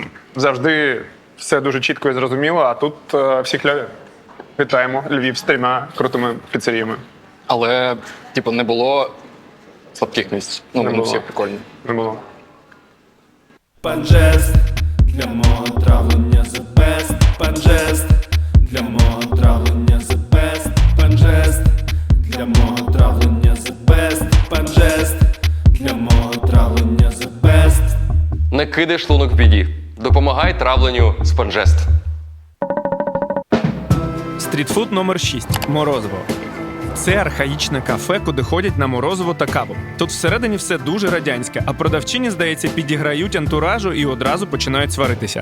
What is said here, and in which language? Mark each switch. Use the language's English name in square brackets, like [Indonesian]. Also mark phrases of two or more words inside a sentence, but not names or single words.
[Ukrainian] Завжди все дуже чітко і зрозуміло, а тут всі кльові. Вітаємо Львів з 3 крутими піцеріями. Але, не було слабких місць. Вони було. всі прикольні. Не було. Панжест для мого травлення [English] the best. [Ukrainian] Панжест для мого травлення [English] the best. [Ukrainian] Панжест для мого травлення [English] the best. [Ukrainian] Панжест для мого травлення [English] the best. [Ukrainian] Не кидай шлунок в біді. Допомагай травленню Спанжест. Стрітфуд номер 6. Морозиво. Це архаїчне кафе, куди ходять на морозиво та каву. Тут всередині все дуже радянське, а продавчині, здається, підіграють антуражу і одразу починають сваритися.